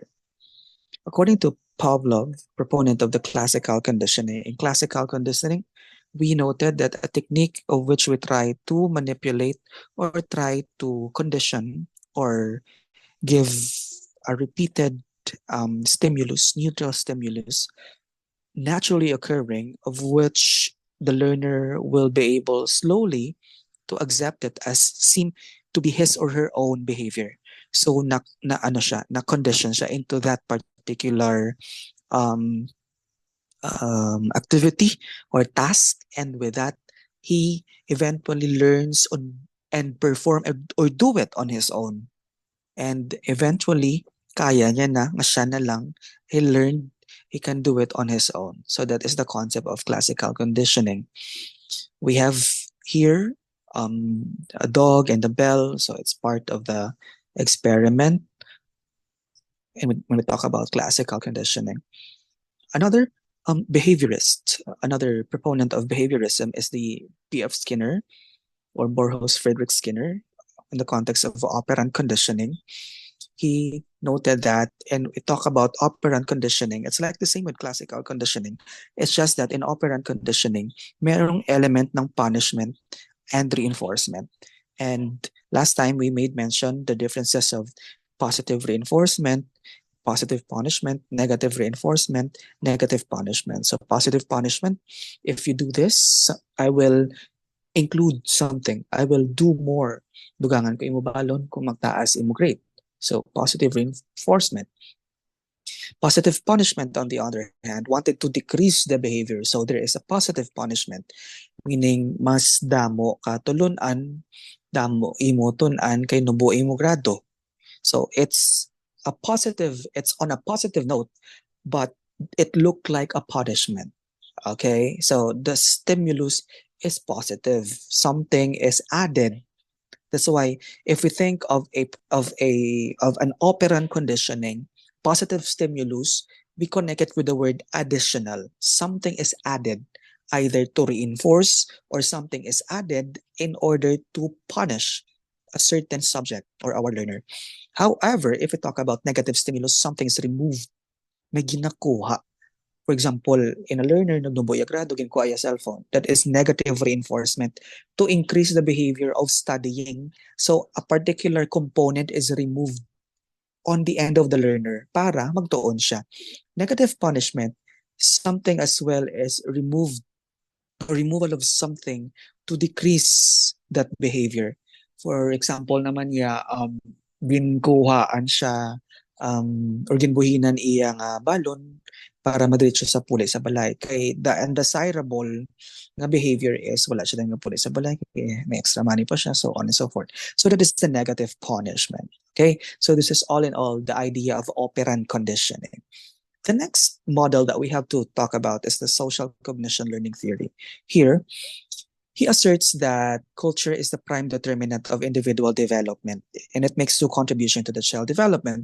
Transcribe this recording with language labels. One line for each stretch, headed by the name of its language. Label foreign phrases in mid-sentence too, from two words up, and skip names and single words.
English: According to Pavlov, proponent of the classical conditioning, in classical conditioning, we noted that a technique of which we try to manipulate or try to condition or give a repeated stimulus, neutral stimulus, naturally occurring, of which the learner will be able slowly to accept it as seem to be his or her own behavior. So
Hiligaynon: na ano siya, na condition siya
English: into that particular um, activity or task, and with that he eventually learns on and perform or do it on his own. And eventually
Hiligaynon: kaya niya na, nga siya na lang,
English: he learned, he can do it on his own. So that is the concept of classical conditioning. We have here a dog and a bell, so it's part of the experiment. And when we talk about classical conditioning, another behaviorist, another proponent of behaviorism is the P.F. Skinner or Borges Friedrich Skinner in the context of operant conditioning. He noted that, and we talk about operant conditioning, it's like the same with classical conditioning. It's just that in operant conditioning, merong element ng punishment and reinforcement. And last time we made mention the differences of positive reinforcement, positive punishment, negative reinforcement, negative punishment. So positive punishment, if you do this, I will include something. I will do more.
Hiligaynon: Dugangan ko imo balon kung magtaas imo grade.
English: So positive reinforcement. Positive punishment, on the other hand, wanted to decrease the behavior. So there is a positive punishment, meaning
Hiligaynon: mas damo ka tulunan, damo imo tun-an kay nubo imo grado.
English: So it's on a positive note, but it looked like a punishment. Okay, so the stimulus is positive. Something is added. That's why if we think of an operant conditioning, positive stimulus, we connect it with the word additional. Something is added either to reinforce or something is added in order to punish a certain subject or our learner. However, if we talk about negative stimulus, something is removed.
Hiligaynon: May ginakuha.
English: For example, in a learner
Hiligaynon: nagnuboy grado ginkuha
English: a cellphone. That is negative reinforcement to increase the behavior of studying. So a particular component is removed on the end of the learner
Hiligaynon: para magtuon siya.
English: Negative punishment, something as well as removal of something to decrease that behavior. For example
Hiligaynon: naman niya, ginkuhaan siya or ginbuhinan iya nga balon para madiretso sa puli sa balay. Kay
English: the undesirable
Hiligaynon: nga
English: behavior is
Hiligaynon: wala siya nga puli sa balay, kay may
English: extra money
Hiligaynon: pa siya,
English: so on and so forth. So that is the negative punishment. Okay? So this is all in all the idea of operant conditioning. The next model that we have to talk about is the social cognition learning theory. Here, he asserts that culture is the prime determinant of individual development, and it makes two contributions to the child development.